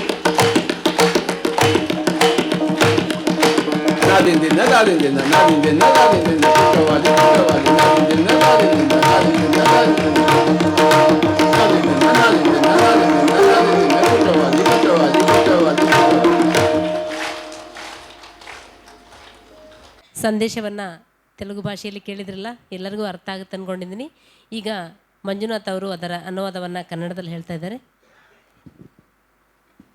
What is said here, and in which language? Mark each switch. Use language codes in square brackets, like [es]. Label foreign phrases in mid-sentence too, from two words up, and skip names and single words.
[te] నాదిందిన్న నాదిందిన్న నాదిందిన్న నాదిందిన్న కూర్చోవాలి, కూర్చోవాలి, నాదిందిన్న నాదిందిన్న నాదిందిన్న నాదిందిన్న నాదిందిన్న నాదిందిన్న నాదిందిన్న నాదిందిన్న కూర్చోవాలి, కూర్చోవాలి, కూర్చోవాలి. [kn] ಸಂದೇಶವನ್ನು ತೆಲುಗು ಭಾಷೆಯಲ್ಲಿ ಕೇಳಿದ್ರಲ್ಲ, ಎಲ್ಲರಿಗೂ ಅರ್ಥ ಆಗುತ್ತೆ ಅಂದ್ಕೊಂಡಿದ್ದೀನಿ. ಈಗ ಮಂಜುನಾಥ್ ಅವರು ಅದರ ಅನುವಾದವನ್ನು ಕನ್ನಡದಲ್ಲಿ ಹೇಳ್ತಾ ಇದ್ದಾರೆ.